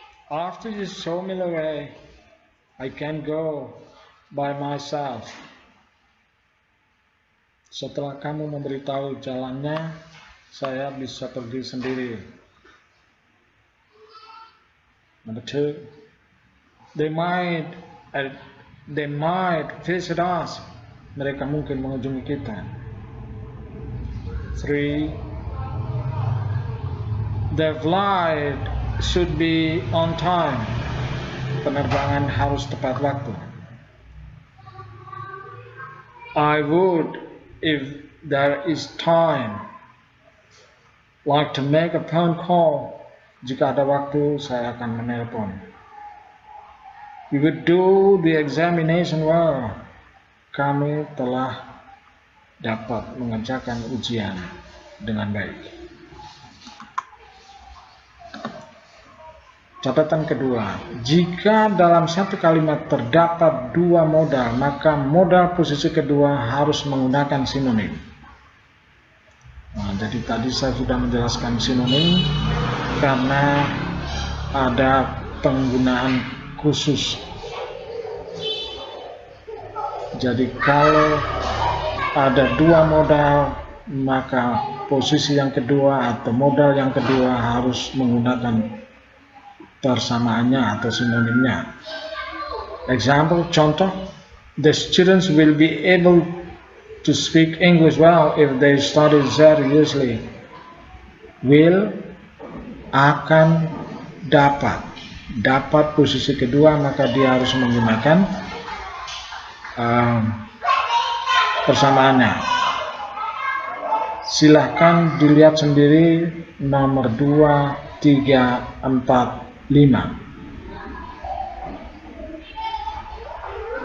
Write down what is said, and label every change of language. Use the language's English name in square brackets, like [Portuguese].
[English] After you show me the way, I can go by myself. [Indonesian] Setelah kamu memberitahu jalannya, saya bisa pergi sendiri. [English] Number 2, they might visit us. [Indonesian] Mereka mungkin mengunjungi kita. [English] 3, the flight should be on time. [Indonesian] Penerbangan harus tepat waktu. [English] I would, if there is time, like to make a phone call. [Indonesian] Jika ada waktu, saya akan menelpon. [English] We would do the examination well. [Indonesian] Kami telah dapat mengerjakan ujian dengan baik. Catatan kedua, jika dalam satu kalimat terdapat dua modal, maka modal posisi kedua harus menggunakan sinonim. Nah, jadi tadi saya sudah menjelaskan sinonim karena ada penggunaan khusus. Jadi kalau ada dua modal, maka posisi yang kedua atau modal yang kedua harus menggunakan persamaannya atau sinonimnya. [English] Example, contoh, the students will be able to speak English well if they study seriously. [Indonesian] Will, akan, dapat posisi kedua, maka dia harus menggunakan persamaannya. Silahkan dilihat sendiri nomor 2, 3, 4, 5.